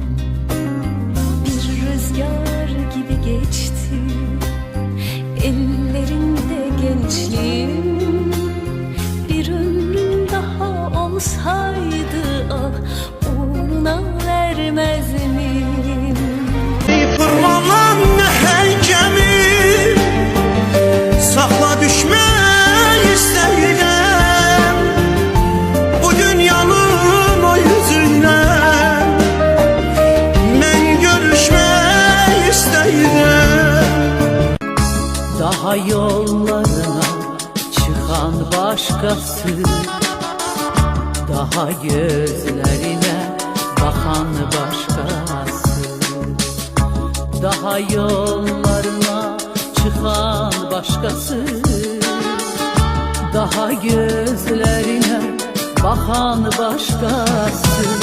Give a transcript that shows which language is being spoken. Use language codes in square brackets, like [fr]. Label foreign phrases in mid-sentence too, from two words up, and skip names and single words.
[tr] Bir rüzgar gibi geçti ellerinde gençliğim. Bir ömrüm daha olsaydı uğruna vermez miyim? [az] Fırlanan heykemi sakla, düşmək istəyirəm bu dünyanın o yüzündən. Mən görüşmək istəyirəm. [tr] Daha yollarına çıkan başkası, daha gözlerine bakan başkası. Daha yollarına çıkan başkası, daha gözlerine bakan başkası.